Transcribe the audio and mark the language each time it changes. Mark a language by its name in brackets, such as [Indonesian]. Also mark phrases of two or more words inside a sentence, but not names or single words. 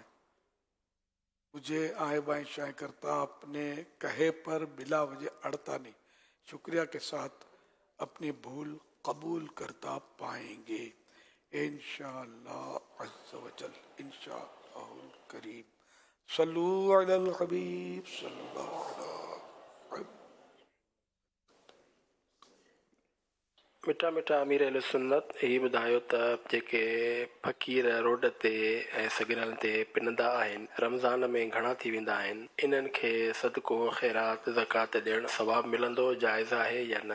[Urdu] مجھے آئیں بائیں شائیں کرتا اپنے کہے پر بلا وجہ اڑتا نہیں، شکریہ کے ساتھ اپنی بھول قبول کرتا پائیں گے [Arabic] انشاءاللہ عز و جل، انشاءاللہ الکریم. صلو علی الحبیب صلی اللہ علیہ وسلم. [Sindhi] मिठा मिठा अमीर अहल सुन्नत ही ॿुधायो त जेके फ़क़ीर रोड ते ऐं सगिरल ते पिनंदा आहिनि रमज़ान में घणा थी वेंदा आहिनि, इन्हनि खे सदको ख़ैरात ज़कात ॾियणु सवाबु मिलंदो, जाइज़ आहे या न?